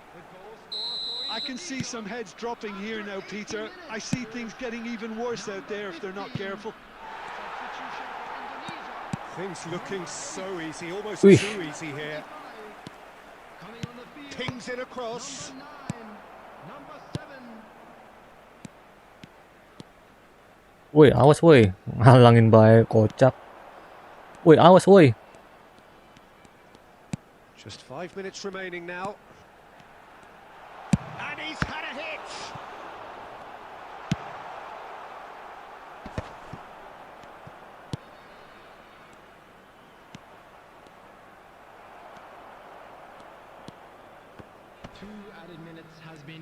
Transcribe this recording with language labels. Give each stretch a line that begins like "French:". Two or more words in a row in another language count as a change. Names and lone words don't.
English: I can see some heads dropping here now, Peter. I see things getting even worse out there if they're not careful. Things looking so easy, almost Ui. too easy here. Pings it across.
Indonesian: Woi, awas woi. Halangin bae kocak. Woi, awas woi.
English: Just 5 minutes remaining now. And he's had a hit! Two added minutes has been